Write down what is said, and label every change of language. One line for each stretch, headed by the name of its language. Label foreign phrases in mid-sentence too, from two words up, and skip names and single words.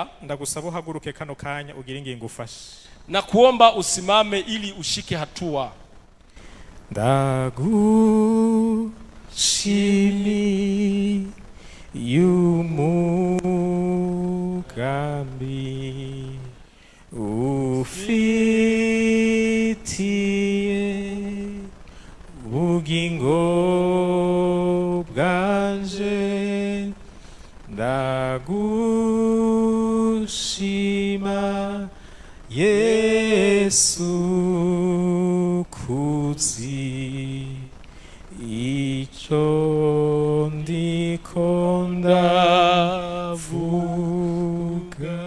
Rundi: ndagusaba uhaguruke kano kanya ugire ingingo ufashe,
Swahili: na kuomba usimame ili ushike hatua.
Rundi: Ndagushimi Mugambi ufitiye ubugingo bwanje, ndagushima Yesu kuzi ico ndiko ndavuga.